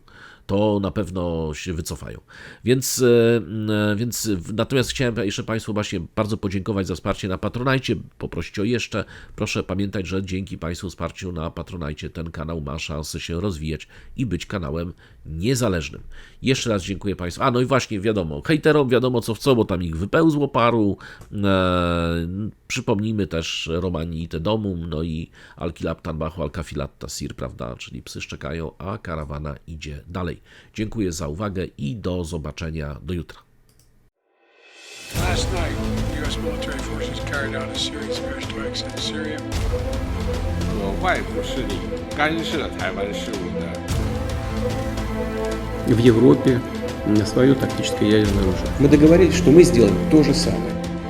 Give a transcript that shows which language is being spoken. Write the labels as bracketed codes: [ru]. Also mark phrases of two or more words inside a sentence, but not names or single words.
[pl] To na pewno się wycofają. Więc natomiast chciałem jeszcze Państwu właśnie bardzo podziękować za wsparcie na Patronajcie, poprosić o jeszcze. Proszę pamiętać, że dzięki Państwu wsparciu na Patronajcie ten kanał ma szansę się rozwijać i być kanałem niezależnym. Jeszcze raz dziękuję Państwu. No i właśnie wiadomo, hejterom wiadomo co w co, bo tam ich wypełzło paru. Przypomnijmy też [la] Romani te domum, [pl] no i Alkilaptan Bachu Alkafilatta Sir, prawda, czyli psy szczekają, a karawana idzie dalej. Dziękuję za uwagę i do zobaczenia do jutra. [en] Last night, U.S. military forces carried out a series of airstrikes in Syria. [zh] 有外部势力干涉台湾事务的 [ru] в Европе свое тактическое ядерное оружие. Мы договорились, что мы сделаем то же самое.